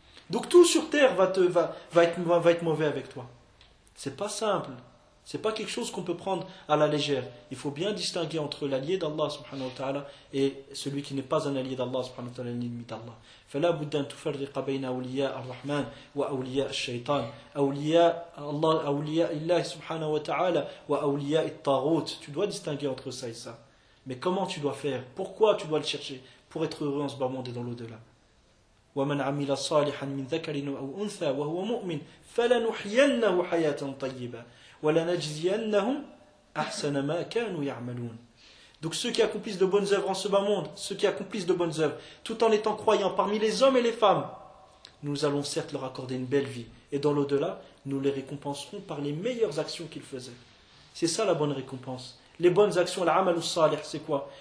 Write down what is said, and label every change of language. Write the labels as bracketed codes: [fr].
[fr] Donc tout sur terre va être mauvais avec toi. C'est pas simple. C'est pas quelque chose qu'on peut prendre à la légère. Il faut bien distinguer entre l'allié d'Allah subhanahu wa ta'ala et celui qui n'est pas un allié d'Allah subhanahu wa ta'ala, l'ennemi d'Allah. [ar] فلا بد ان تفرق بين اولياء الرحمن واولياء الشيطان اولياء الله اولياء الله سبحانه وتعالى واولياء الطاغوت. [fr] Tu dois distinguer entre ça et ça. Mais comment tu dois faire? Pourquoi tu dois le chercher pour être heureux en ce bas monde et dans l'au-delà? [ar] ومن عمل صالحا من ذكر او انثى وهو مؤمن فلنحيينه حياه طيبه ولنجزينهم احسن ما كانوا يعملون. [fr] Donc ceux qui accomplissent de bonnes œuvres en ce bas monde, ceux qui accomplissent de bonnes œuvres, tout en étant croyants parmi les hommes et les femmes, nous allons certes leur accorder une belle vie. Et dans l'au-delà, nous les récompenserons par les meilleures actions qu'ils faisaient. C'est ça la bonne récompense. Les bonnes actions, l'amal salih, c'est quoi?